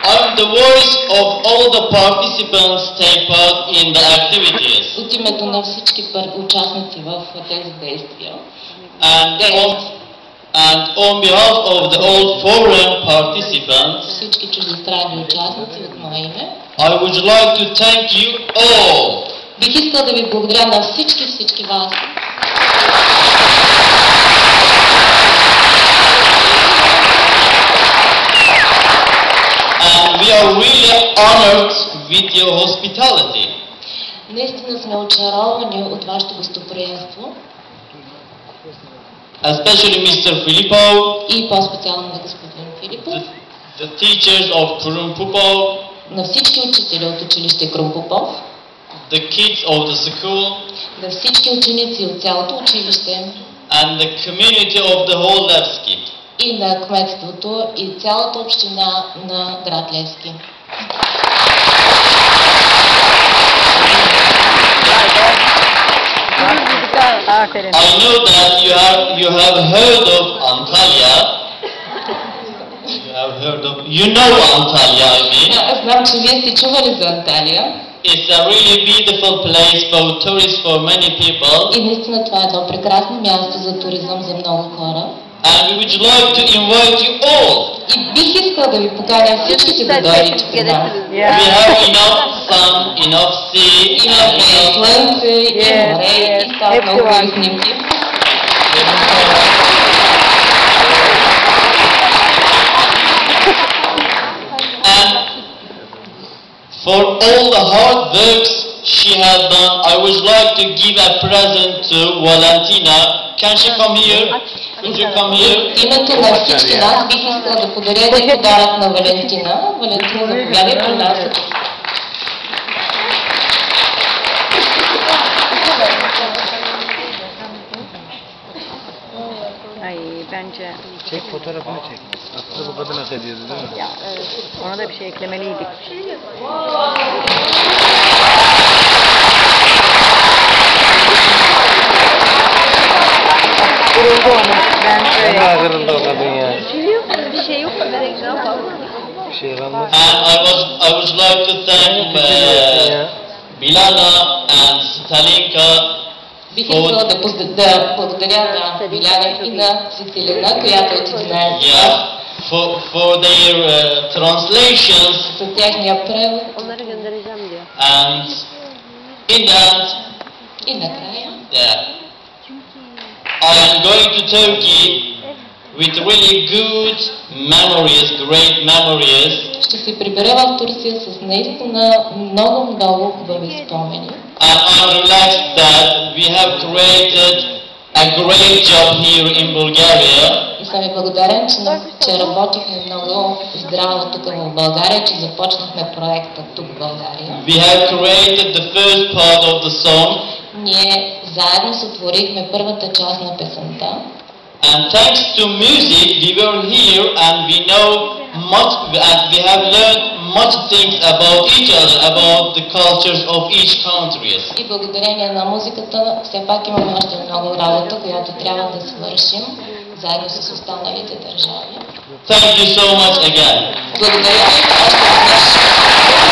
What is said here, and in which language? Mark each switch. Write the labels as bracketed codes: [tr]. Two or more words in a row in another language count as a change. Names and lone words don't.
[en] the voice of all the participants take part in the activities. [bg] От името на всички участници в тези действия. [en] And on behalf of the all foreign participants, [bg] всички чуждестранни участници от мое име, [en] I would like to thank you all. [bg] Бих искал да ви благодаря на всички вас. [en] And we are really honored with your hospitality. [bg] Наистина сме очаровани от вашето гостоприемство. [en] Especially Mr. Filipov. [bg] И по-специално на господин Филипов. [en] The teachers of Krun Popov. [bg] На всички учители от училище Крум Попов. [en] The kids of the school. [bg] На всички ученици от цялото училище. [en] And the community of the whole Levski. [bg] И на кметството и цялата община на град Левски. [en] I know that you have heard of Antalya. You know Antalya, I mean. [bg] Аз знам, че вие сте чували за Анталия. [en] It's a really beautiful place for tourists for many people. [bg] И наистина това е едно прекрасно място за туризъм за много хора. [en] And we would like to invite you all. [bg] И бих искал да ви поканя всичките да дойдете при нас. [en] We have enough sun, enough sea, [bg] имаме слънце, и море, и стават много хубави снимки. [en] And for all the hard works she has done, I would like to give a present to Valentina. Can she come here? Could you come here? [bg] Името на всички нас бих искала да подаря един подарък на Валентина. Валентина, заповядай при нас. [tr] Ay bence... Çek fotoğrafını çek. Aslında bu kadına hediye değil mi? Ya evet. Ona da bir şey eklemeliydik. Kırıldı onu. Bence. Ne kırıldı o kadın ya? Bir şey yok. Ne yapalım? Bir şey kalmaz. [en] And I would like to thank Bilana and Stalinka. [bg] Бих искала да благодаря на Биляна и на Цицилина, която е 14. [en] For their translations. [bg] За техния превод. [tr] Onları göndereceğim diyor. [en] And in that. [bg] И накрая. [en] I am going to Turkey with really good memories, great memories. [bg] Ще се прибера в Турция с наистина много хубави спомени. [en] And I'm relaxed that we have created a great job here in Bulgaria. [bg] И съм ви благодарен, че работихме много здраво тук в България, че започнахме проекта тук в България. [en] We have created the first part of the song. [bg] Ние заедно сътворихме първата част на песента. [en] And thanks to music, we were here and we know much, and we have learned much things about each other, about the cultures of each country. [bg] И благодарение на музиката, все пак имаме още много работа, която трябва да свършим заедно с останалите държави. [en] Thank you so much again. [bg] Благодаря ви още веднъж.